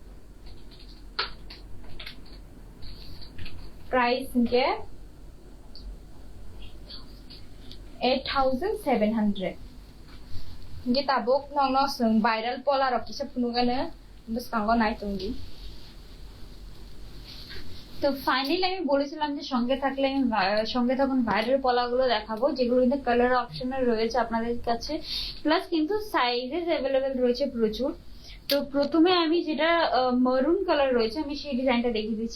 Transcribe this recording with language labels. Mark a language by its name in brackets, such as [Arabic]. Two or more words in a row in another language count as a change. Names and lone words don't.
[Kok Borok] price hinge 8,700 hinge tabok nongno sung viral pola rok kisa phunugane buskango nai tongi। [Bangla] তো ফাইনালি আমি বলেছিলাম যে সঙ্গে থাকলে আমি সঙ্গে তখন ভাইরাল পলাগুলো দেখাবো, যেগুলো কিন্তু কালার অপশনে রয়েছে আপনাদের কাছে, প্লাস কিন্তু সাইজেস অ্যাভেলেবেল রয়েছে প্রচুর। তো প্রথমে আমি যেটা মারুন কালার রয়েছে আমি সেই ডিজাইনটা দেখিয়ে দিচ্ছি।